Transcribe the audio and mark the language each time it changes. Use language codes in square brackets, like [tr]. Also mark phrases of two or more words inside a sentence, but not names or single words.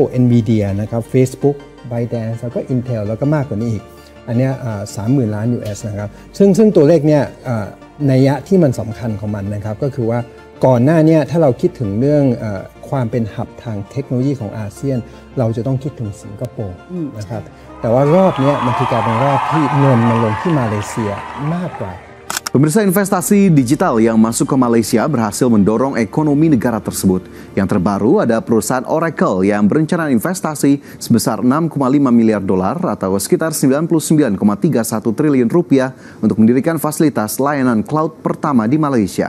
[th] Nvidia นะครับ Facebook ByteDance แล้วก็ Intel แล้วก็มากกว่านี้อีกอันเนี้ย30,000 ล้าน US นะครับซึ่งตัวเลขเนี่ยนัยยะที่มันสำคัญของมันนะครับก็คือว่าก่อนหน้านี้ถ้าเราคิดถึงเรื่องความเป็นหับทางเทคโนโลยีของอาเซียนเราจะต้องคิดถึงสิงคโปร์นะครับแต่ว่ารอบนี้มันคือการเป็นรอบที่เงินมันลงที่มาเลเซียมากกว่า [id] Pemirsa, investasi digital yang masuk ke Malaysia berhasil mendorong ekonomi negara tersebut. Yang terbaru ada perusahaan Oracle yang berencana investasi sebesar 6,5 miliar dolar atau sekitar 99,31 triliun rupiah untuk mendirikan fasilitas layanan cloud pertama di Malaysia.